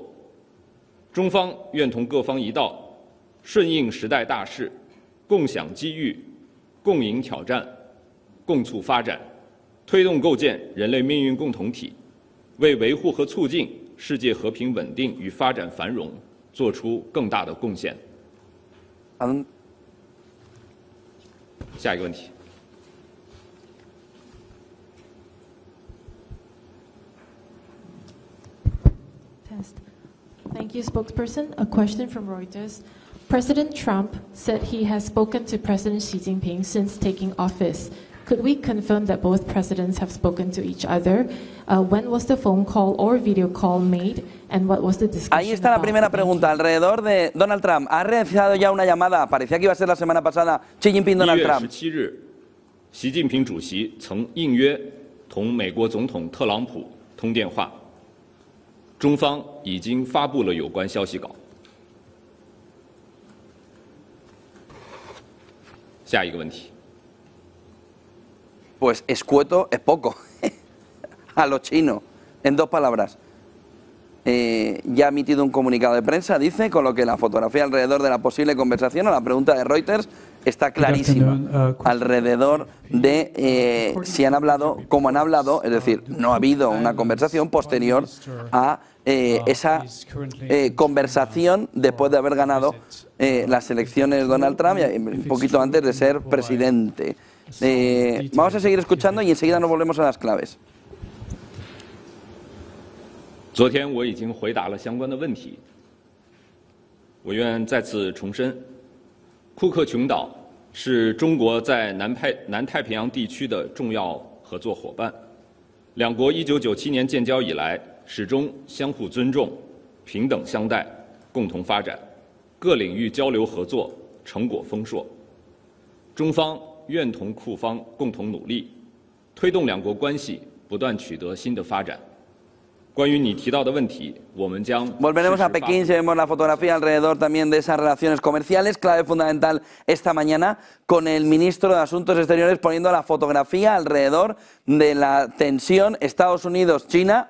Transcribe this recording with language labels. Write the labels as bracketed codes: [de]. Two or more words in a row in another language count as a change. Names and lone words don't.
[zh] 中方愿同各方一道，顺应时代大势，共享机遇，共迎挑战，共促发展，推动构建人类命运共同体，为维护和促进世界和平稳定与发展繁荣做出更大的贡献。下一个问题。 [en] Thank you, spokesperson. A question from Reuters. President Trump said he has spoken to President Xi Jinping since taking office. Could we confirm that both presidents have spoken to each other? When was the phone call or video call made? And what was the discussion [es] Ahí está la primera pregunta, alrededor de Donald Trump. ¿Ha realizado ya una llamada? Parecía que iba a ser la semana pasada. Xi Jinping-Donald Trump. [zh] 1 月17日，习近平主席曾应约同美国总统特朗普通电话。中方已经发布了有关消息稿。下一个问题。 [es] Pues escueto es poco. A lo chino, en 2 palabras. Ya ha emitido un comunicado de prensa, dice, con lo que la fotografía alrededor de la posible conversación o la pregunta de Reuters está clarísima. Alrededor de si han hablado, cómo han hablado, es decir, no ha habido una conversación posterior a esa conversación después de haber ganado las elecciones Donald Trump, un poquito antes de ser presidente. Vamos a seguir escuchando y enseguida nos volvemos a las claves. [zh] 昨天我已经回答了相关的问题，我愿再次重申，库克群岛是中国在南太平洋地区的重要合作伙伴。两国1997年建交以来，始终相互尊重、平等相待、共同发展，各领域交流合作成果丰硕。中方愿同库方共同努力，推动两国关系不断取得新的发展。 [es] Volveremos a Pekín si vemos la fotografía alrededor también de esas relaciones comerciales. Clave fundamental esta mañana con el ministro de Asuntos Exteriores poniendo la fotografía alrededor de la tensión Estados Unidos-China.